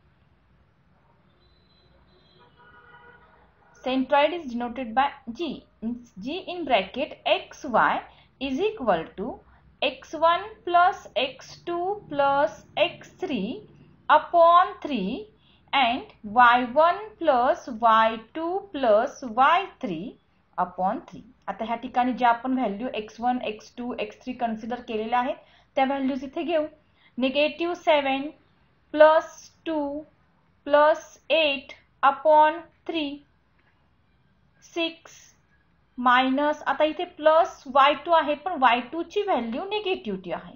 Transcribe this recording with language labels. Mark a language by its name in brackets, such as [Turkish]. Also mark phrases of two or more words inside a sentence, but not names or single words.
[English] Centroid is denoted by G. G in bracket xy is equal to x1 plus x2 plus x3 upon 3 and y1 plus y2 plus y3 upon 3. [Marathi] आता ह्या ठिकाणी जे आपण व्हॅल्यू x1, x2, x3 कन्सिडर केलेल्या आहेत त्या व्हॅल्यूज इथे घेऊ. [English] negative 7 plus 2 plus 8 upon 3, 6 minus [Marathi] आता इथे प्लस y2 आहे पण y2 ची [English] value negative [Marathi] आहे.